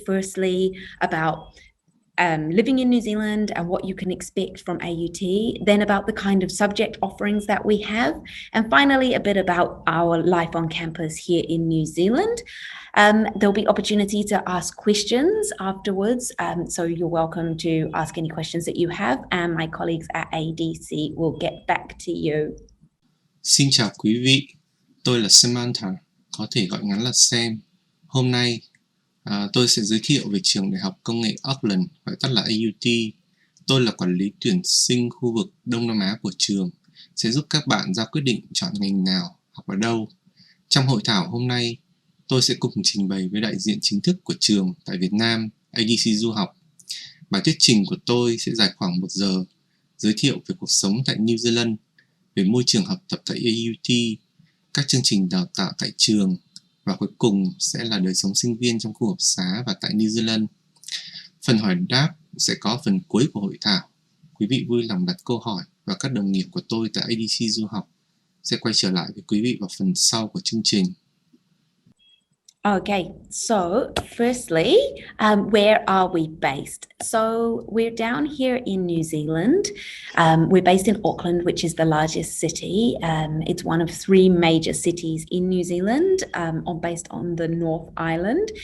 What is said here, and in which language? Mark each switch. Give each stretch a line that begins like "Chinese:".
English: Firstly, about living in New Zealand and what you can expect from AUT, then about the kind of subject offerings that we have, and finally a bit about our life on campus here in New Zealand. There'll be opportunity to ask questions afterwards, so you're welcome to ask any questions that you have, and my colleagues at ADC will get back to you.
Vietnamese: Xin chào quý vị. Tôi là Samantha, có thể gọi ngắn là Sam. Hôm nay, tôi sẽ giới thiệu về Trường Đại học Công nghệ Auckland, gọi tắt là AUT. Tôi là quản lý tuyển sinh khu vực Đông Nam Á của trường, sẽ giúp các bạn ra quyết định chọn ngành nào, học ở đâu. Trong hội thảo hôm nay, tôi sẽ cùng trình bày với đại diện chính thức của trường tại Việt Nam, ADC Du học. Bài thuyết trình của tôi sẽ dài khoảng 1 giờ, giới thiệu về cuộc sống tại New Zealand, về môi trường học tập tại AUT, các chương trình đào tạo tại trường, và cuối cùng sẽ là đời sống sinh viên trong khu học xá và tại New Zealand. Phần hỏi đáp sẽ có phần cuối của hội thảo. Quý vị vui lòng đặt câu hỏi và các đồng nghiệp của tôi tại ADC Du học sẽ quay trở lại với quý vị vào phần sau của chương trình.
English: Okay, so firstly, where are we based? So we're down here in New Zealand. We're based in Auckland, which is the largest city. It's one of 3 major cities in New Zealand, based on the North Island.